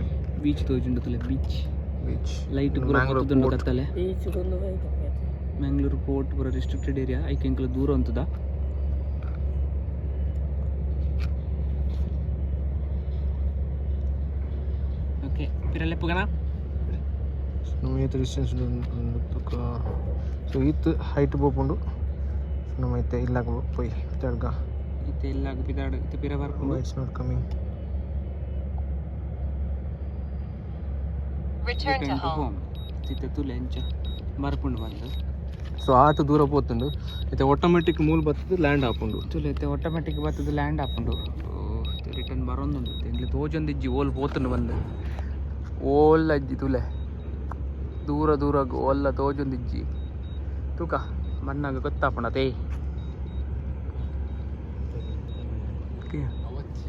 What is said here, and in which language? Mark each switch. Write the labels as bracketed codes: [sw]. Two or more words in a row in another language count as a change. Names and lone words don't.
[tcy] ಬೀಚ್ ತೋಜುಂಡು ತುಲೆ ಬೀಚ್ ಲೈಟ್ ಪೂರ ಕೊತ್ತುಂಡು ಕತ್ತಲೆ ಮ್ಯಾಂಗ್ಳೂರು ಪೋರ್ಟ್ ಪೂರ [en] restricted area [tcy] ಐಕೆ ಎಂಕ್ಲ ದೂರ ಅಂತದ ಓಕೆ ಪಿರಲ್ಲೆ ಪುಗನ ನಮ್ಮ ಏತ್ ಡಿಸ್ಟೆನ್ಸ್ ಉಂಡು ಸೊ ಈತ್ ಹೈಟ್ ಬೋಪುಂಡು ನಮ್ಮ ಐತೆ ಇಲ್ಲಾಗ ಪೋಯ್ ಪಿತಾಡ್ಗ ಇತ್ತೆ ಇಲ್ಲಾಗ ಪಿತಾಡ್ ಇತ್ತೆ ಪಿರ ಬರ್ಪುಂಡು [en] it's not coming return to home [tcy] ಇತ್ತೆ ತುಲೆ ಎಂಚ ಬರ್ಪುಂಡು ಬಂದು ಸೊ ಆತ ದೂರ ಪೋತುಂಡು ಇತ್ತೆ ಆಟೋಮೆಟಿಕ್ ಮೂಲ ಬತ್ತದು ಲ್ಯಾಂಡ್ ಆಪುಂಡು ತುಲೆ ಇತ್ತೆ ಆಟೋಮೆಟಿಕ್ ಬತ್ತದು ಲ್ಯಾಂಡ್ ಆಪುಂಡು ರಿಟರ್ನ್ ಬರೋಂದುಂಡು ಎಂಗ್ಲಿ ತೋಜೊಂದಿಜ್ಜಿ ಓಲ್ ಪೋತುಂಡು ಬಂದು ಓಲ್ ಅಜ್ಜಿ ತುಲೆ ದೂರ ಓಲ್ಲ ತೋಜೊಂದಿಜ್ಜಿ ತೂಕ ಮಣ್ಣಾಗ ಗೊತ್ತಾಪುಂಡತೆ